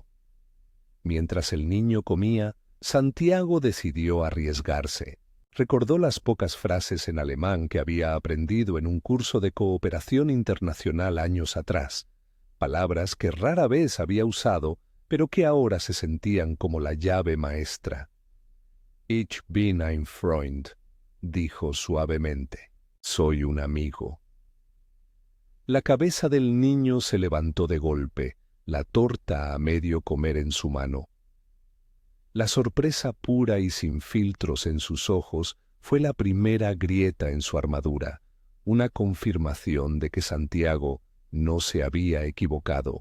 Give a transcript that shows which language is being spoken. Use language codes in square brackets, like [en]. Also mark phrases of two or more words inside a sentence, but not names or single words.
[es] Mientras el niño comía, Santiago decidió arriesgarse. Recordó las pocas frases en alemán que había aprendido en un curso de cooperación internacional años atrás, palabras que rara vez había usado, pero que ahora se sentían como la llave maestra. [de] Ich bin ein Freund, [es] dijo suavemente. Soy un amigo. La cabeza del niño se levantó de golpe, la torta a medio comer en su mano. La sorpresa pura y sin filtros en sus ojos fue la primera grieta en su armadura, una confirmación de que Santiago no se había equivocado.